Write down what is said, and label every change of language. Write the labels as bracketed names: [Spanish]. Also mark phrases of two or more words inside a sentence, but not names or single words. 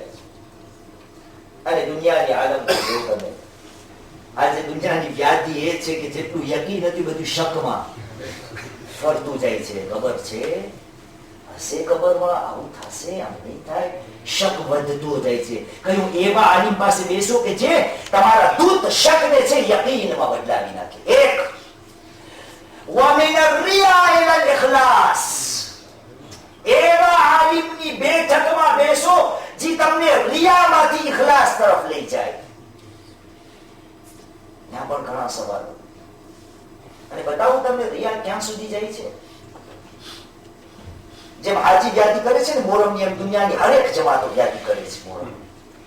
[Gujarati] અને દુનિયાની આલમ જો તમે આજે દુનિયાની વ્યાધિ એ છે કે જેટલું યકીન નથી બધું શકમાં ફરતું જાય છે. ખબર છે હશે, ખબરમાં આવું થશે, આમ નહીં થાય, શક વધતો જાય છે. કયું એવા આલિમ પાસે બેસો કે જે તમારા દૂત શકને છે યકીનમાં બદલાવી નાખે. [Arabic] એક ومن الرياء الى الاخلاص. [Gujarati] એવા આલિમની બેઠકમાં બેસો જે તમને રિયામાંથી ઇખલાસ તરફ લઈ જાય. ત્યાં પણ ઘણા સવાલો. અને બતાવું તમને રિયા ક્યાં સુધી જાય છે. જેમ હાજી વ્યાધિ કરે છે ને મોહરમની, એમ દુનિયાની હરેક જમાતો વ્યાધિ કરે છે મોહરમ.